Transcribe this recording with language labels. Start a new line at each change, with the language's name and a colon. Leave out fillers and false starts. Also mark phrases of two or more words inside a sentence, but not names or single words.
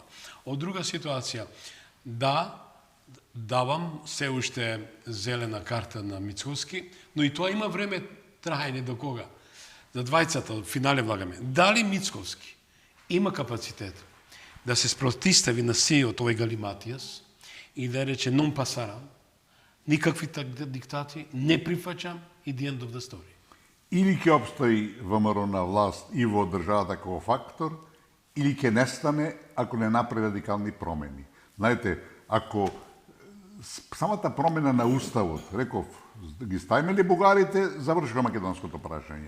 Macedonian: Од друга ситуација, да, давам се уште зелена карта на Мицкоски, но и тоа има време трајање до кога? За двајцата, финале влагаме. Дали Мицковски има капацитет да се спротистави на сиот овој галиматијас и да рече
Spanish: non pasarам,
Macedonian: никакви диктати, не прифаќам и
English: the end of the story.
Macedonian: Или ќе обстои ВМРО на власт и во државата како фактор, или ќе нестане ако не направи радикални промени. Знаете, ако самата промена на уставот, реков, ги ставиме ли бугарите, завршува македонското прашање.